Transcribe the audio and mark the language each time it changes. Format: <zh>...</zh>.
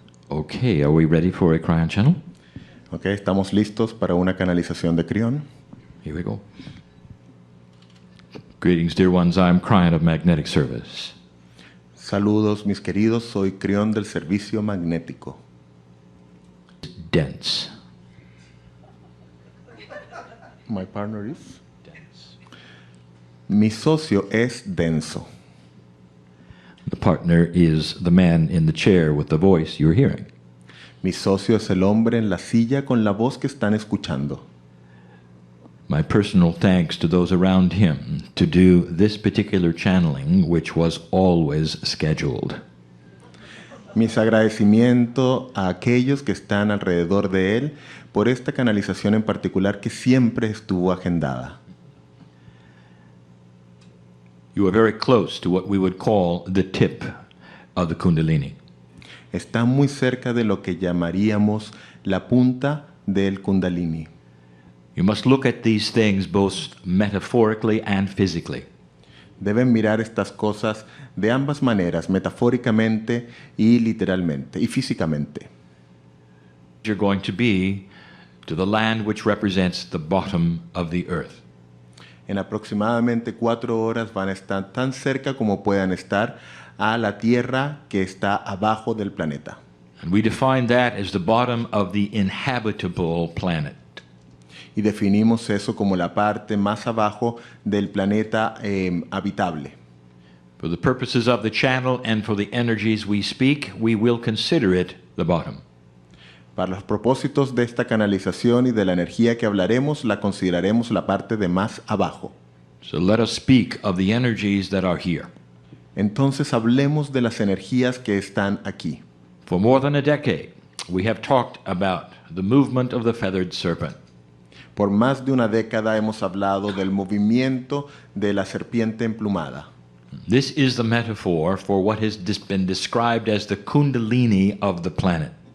<en>Okay, are we ready for a Cryon channel?</en> <es>Okay, estamos listos para una canalización de Crión.</es> <en>Here we go. Greetings, dear ones. I'm Cryon of Magnetic Service.</en> <es>Saludos, mis queridos. Soy Crión del Servicio Magnético.</es> <en>Dense. My partner is? Dense.</en> <es>Mi socio es denso.</es> <en>The partner is the man in the chair with the voice you're hearing.</en> <es>Mi socio es el hombre en la silla con la voz que están escuchando.</es> <en>My personal thanks to those around him to do this particular channeling, which was always scheduled.</en> <es>Mis agradecimientos a aquellos que están alrededor de él por esta canalización en particular que siempre estuvo agendada.</es> <en>You are very close to what we would call the tip of the Kundalini.</en> <es>Está muy cerca de lo que llamaríamos la punta del Kundalini.</es> <en>You must look at these things both metaphorically and physically.</en> <es>Deben mirar estas cosas de ambas maneras, metafóricamente y literalmente, y físicamente.</es> <en>You're going to be to the land which represents the bottom of the earth.</en> <es>En aproximadamente 4 horas van a estar tan cerca como puedan estar a la Tierra que está abajo del planeta.</es> <en>And we define that as the bottom of the inhabitable planet.</en> <es>Y definimos eso como la parte más abajo del planeta habitable.</es> <en>For the purposes of the channel and for the energies we speak, we will consider it the bottom.</en> <es>Para los propósitos de esta canalización y de la energía que hablaremos, la consideraremos la parte de más abajo.</es> <en>So let us speak of the energies that are here.</en> <es>Entonces hablemos de las energías que están aquí.</es> <en>For more than a decade, we have talked about the movement of the feathered serpent.</en> <es>Por más de una década hemos hablado del movimiento de la serpiente emplumada.</es> <en>This is the metaphor for what has been described as the Kundalini of the planet.</en>